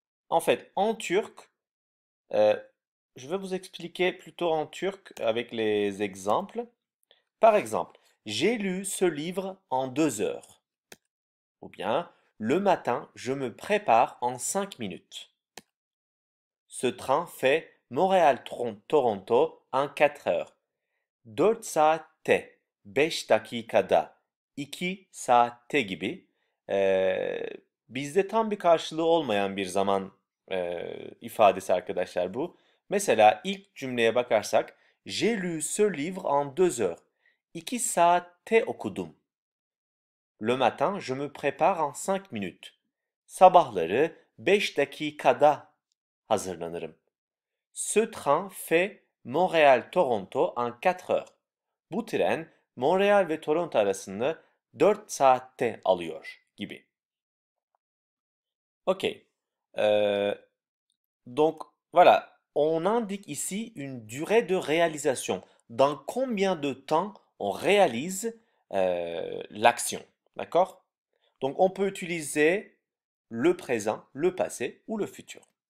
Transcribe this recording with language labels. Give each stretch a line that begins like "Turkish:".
French: En fait, en turc, euh, je vais vous expliquer plutôt en turc avec les exemples. Par exemple, j'ai lu ce livre en 2 heures. Ou bien, le matin, je me prépare en 5 minutes. Ce train fait Montréal-Toronto en 4 heures.
Turkish: 4 saatte 5 dakikada 2 saatte gibi eee, bizde tam bir karşılığı olmayan bir zaman ifadesi arkadaşlar bu. Mesela ilk cümleye bakarsak
French: J'ai lu ce livre en 2 heures.
Turkish: 2 saatte okudum.
French: Le matin, je me prépare en 5 minutes.
Turkish: Sabahları 5 dakikada hazırlanırım.
French: Ce train fait Montréal-Toronto en 4 heures.
Turkish: Bu tren Montréal ve Toronto arasını 4 saatte alıyor gibi. Ok.
French: Euh, donc voilà, on indique ici une durée de réalisation. Dans combien de temps on réalise l'action. D'accord? Donc on peut utiliser le présent, le passé ou le futur.